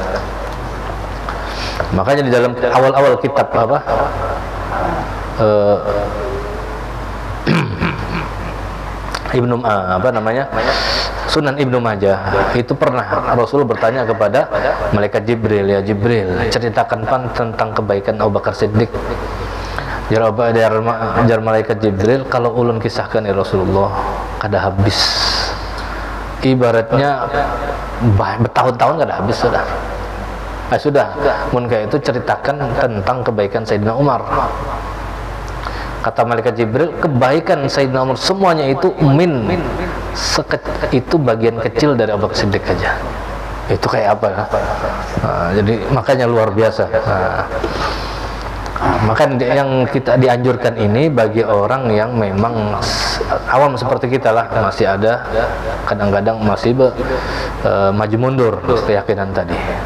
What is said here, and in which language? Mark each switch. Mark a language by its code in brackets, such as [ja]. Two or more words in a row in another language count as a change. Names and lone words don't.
[id] Makanya di dalam awal-awal kitab Sunan Ibnu Majah itu pernah Rasul bertanya kepada malaikat Jibril, "Ya Jibril, ceritakan tentang kebaikan Abu Bakar Siddiq." [bjn] Jar malaikat Jibril, "Kalau ulun kisahkan [ar] ya Rasulullah, [bjn] kada habis. Ibaratnya bertahun-tahun kada habis sudah." Sudah, mun kayak itu ceritakan tentang kebaikan Sayyidina Umar. [id] Kata malaikat Jibril, kebaikan Sayyidina Umar semuanya itu itu bagian kecil dari Abu Bakar Siddiq aja. Itu kayak apa ya? Nah, jadi makanya luar biasa. Maka yang kita dianjurkan ini bagi orang yang memang awam seperti kita lah, masih ada kadang-kadang masih maju mundur keyakinan tadi.